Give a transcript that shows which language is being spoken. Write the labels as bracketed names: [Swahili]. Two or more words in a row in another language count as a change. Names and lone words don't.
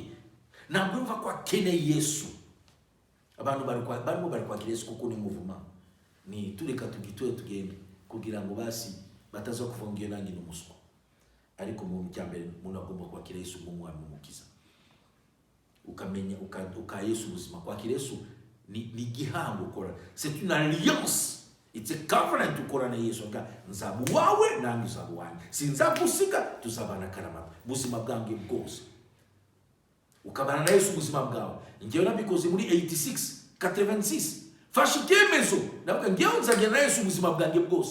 [Kinyarwanda] Ntabwo yumva ko akeneye Yesu. Abantu bari kwakira Yesu kuko ni muvuma. Ni tureka tugende kugira ngo basi bataza kuvuga iyo nanjye n'umuswa. Ariko mu cyambere umuntu agomba kwakira Yesu nk'umwami n'umukiza. Ukamenya Yesu ubuzima. Kwakira Yesu ni igihango ukora. [French] C'est une alliance. [English] It's a covenant [Kinyarwanda] ukora na Yesu. Nzaba wawe nanjye uzaba wanjye. Sinzagusiga, tuzabana karamata. Ubuzima bwanjye bwose. Ukabana na Yesu ubuzima bwawe. Ngewe nabikoze muri 86. Fashe icyemezo. Ndavuga ngewe nzagenda na Yesu ubuzima bwanjye bwose.